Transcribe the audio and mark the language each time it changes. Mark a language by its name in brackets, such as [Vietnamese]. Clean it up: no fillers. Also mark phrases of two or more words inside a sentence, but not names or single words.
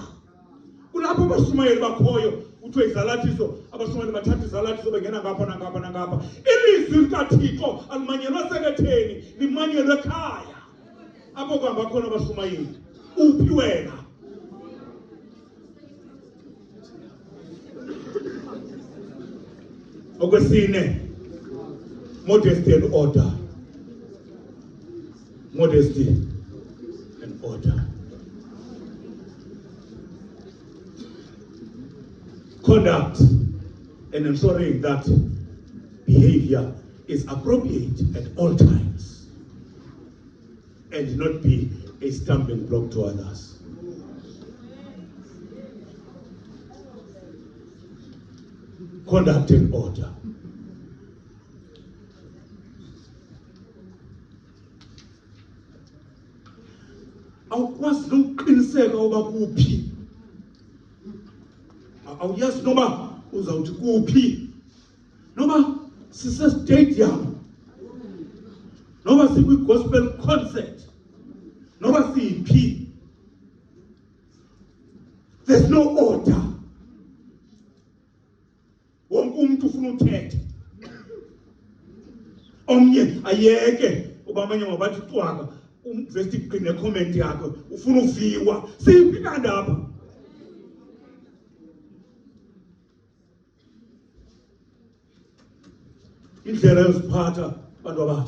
[Xhosa] Kulapho abashumayeli bakhoyo kuthiwe izalathiso, abashumayeli bathatha izalathiso bengena ngapha nangapha nangapha. Ilizwi likaThixo alimanyelwa seketheni, limanyelwe ekhaya. Apho kuhamba khona abashumayeli. Uphi wena? Okwesine, [English] modesty and order. Modesty and order. Conduct and ensuring that behavior is appropriate at all times and not be a stumbling block to others. Conduct and order. [Xhosa] Awukwazi nokuqiniseka uba kuphi. Awuyazi noba uzawuthi kuphi. Noba sise-stadium. Noba sikwi-gospel concert. Noba siyiphi. [English] There's no order. [Xhosa] Wonke umuntu ufuna uthetha. Omnye ayeke uba amanye mabathi cwaka umvesti iqine comment yakhe ufuna uviwa. Siphi kanti apha? Indlela yoziphatha abantu abatsha.